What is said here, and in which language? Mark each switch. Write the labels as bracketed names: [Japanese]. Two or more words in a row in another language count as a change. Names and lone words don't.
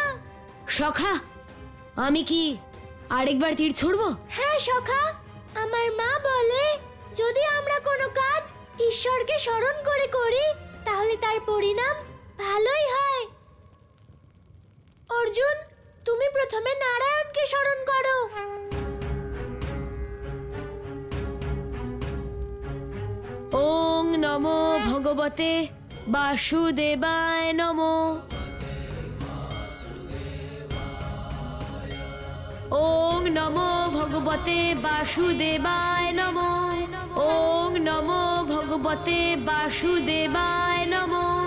[Bangla] সখা, আমি কি আরেকবার তীর ছুড়বো? হ্যাঁ সখা, আমার মা বলে যদি আমরা কোনো কাজ ঈশ্বরকে স্মরণ করে করি তাহলে তার পরিণাম ভালোই হয়। অর্জুন, তুমি প্রথমে নারায়ণকে স্মরণ করো। [Sanskrit] ওং নমো ভগবতে বাসুদেবায় নমো। ওং নমো ভগবতে বাসুদেবায় নমো। ওং নমো ভগবতে বাসুদেবায় নমো।